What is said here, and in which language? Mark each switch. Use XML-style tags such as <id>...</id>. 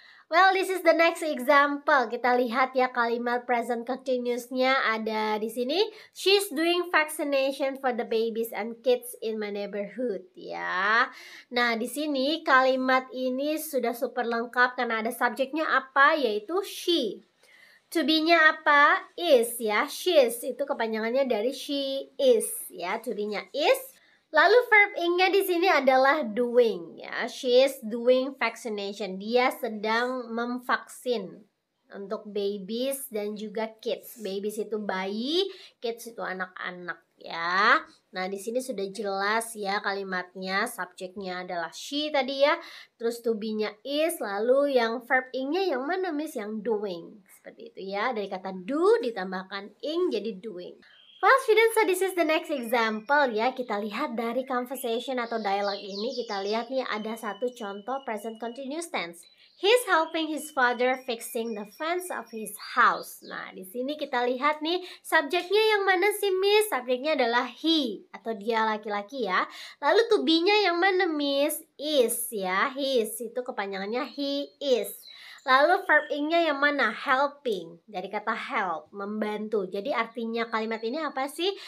<en>Well, this is the next example.</en> <id>Kita lihat ya kalimat present continuous-nya ada di sini.</id> <en>She's doing vaccination for the babies and kids in my neighborhood.</en> <id>Ya. Nah, di sini kalimat ini sudah super lengkap karena ada subjeknya apa, yaitu she. To be-nya apa? Is ya. She is itu kepanjangannya dari she is ya. To be-nya is. Lalu verb ing-nya di sini adalah doing ya.</id> <en>She is doing vaccination.</en> <id>Dia sedang memvaksin untuk babies dan juga kids. Babies itu bayi, kids itu anak-anak ya. Nah, di sini sudah jelas ya kalimatnya. Subjeknya adalah she tadi ya. Terus to be-nya is, lalu yang verb ing-nya yang mana Miss? Yang doing. Seperti itu ya. Dari kata do ditambahkan ing jadi doing.</id> <en>Well, students, so this is the next example</en> <id>ya. Kita lihat dari conversation atau dialog ini, kita lihat nih ada satu contoh present continuous tense.</id> <en>He's helping his father fixing the fence of his house.</en> <id>Nah, di sini kita lihat nih subjeknya yang mana sih Miss? Subjeknya adalah he atau dia laki-laki ya. Lalu to be-nya yang mana Miss? Is ya. His itu kepanjangannya he is. Lalu verb ing-nya yang mana? Helping. Dari kata help, membantu. Jadi artinya kalimat ini apa sih?</id>